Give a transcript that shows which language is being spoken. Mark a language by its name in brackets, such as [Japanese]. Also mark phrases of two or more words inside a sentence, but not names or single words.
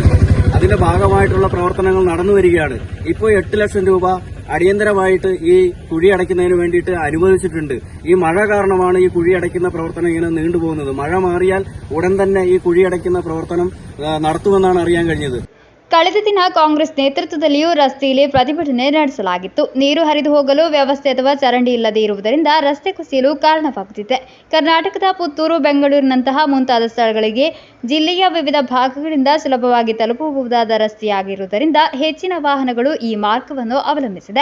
[Malayalam] അതിന്റെ ഭാഗമായിട്ടുള്ള പ്രവർത്തനങ്ങൾ നടന്നു വരികയാണ്. ഇപ്പോൾ 8 ലക്ഷം രൂപ അടിയന്തരമായിട്ട് ഈ കുഴി അടയ്ക്കുന്നതിന് വേണ്ടിയിട്ട് അനുവദിച്ചിട്ടുണ്ട്. ഈ മഴ കാരണമാണ് ഈ കുഴി അടയ്ക്കുന്ന പ്രവർത്തനം ഇങ്ങനെ നീണ്ടുപോകുന്നത്. മഴ മാറിയാൽ ഉടൻ തന്നെ ഈ കുഴി അടയ്ക്കുന്ന പ്രവർത്തനം നടത്തുമെന്നാണ് അറിയാൻ കഴിഞ്ഞത്. [Kannada] ಕಳೆದ ದಿನ ಕಾಂಗ್ರೆಸ್ ನೇತೃತ್ವದಲ್ಲಿಯೂ ರಸ್ತೆಯಲ್ಲಿ ಪ್ರತಿಭಟನೆ ನಡೆಸಲಾಗಿತ್ತು. ನೀರು ಹರಿದು ಹೋಗಲು ವ್ಯವಸ್ಥೆ ಅಥವಾ ಚರಂಡಿ ಇಲ್ಲದೇ ಇರುವುದರಿಂದ ರಸ್ತೆ ಕುಸಿಯಲು ಕಾರಣವಾಗುತ್ತಿದೆ. ಕರ್ನಾಟಕದ ಪುತ್ತೂರು, ಬೆಂಗಳೂರಿನಂತಹ ಮುಂತಾದ ಸ್ಥಳಗಳಿಗೆ ಜಿಲ್ಲೆಯ ವಿವಿಧ ಭಾಗಗಳಿಂದ ಸುಲಭವಾಗಿ ತಲುಪಬಹುದಾದ ರಸ್ತೆಯಾಗಿರುವುದರಿಂದ ಹೆಚ್ಚಿನ ವಾಹನಗಳು ಈ ಮಾರ್ಗವನ್ನು ಅವಲಂಬಿಸಿದೆ.